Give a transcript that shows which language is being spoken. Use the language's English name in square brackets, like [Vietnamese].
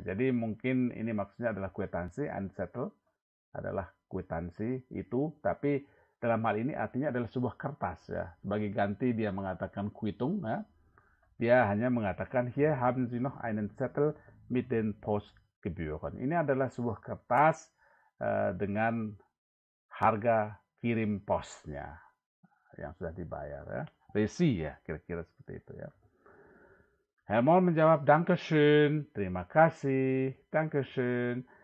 [Indonesian] Jadi mungkin ini maksudnya adalah kwitansi, ein Zettel adalah kwitansi itu, tapi dalam hal ini artinya adalah sebuah kertas ya. Sebagai ganti dia mengatakan Quittung ya. Dia hanya mengatakan, [German] "Hier haben Sie noch einen Zettel mit den Postgebühren." [Indonesian] Ini adalah sebuah kertas dengan harga kirim posnya yang sudah dibayar ya. Resi ya, kira-kira seperti itu ya. Herr Moll menjawab, "Dankeschön," terima kasih, Dankeschön.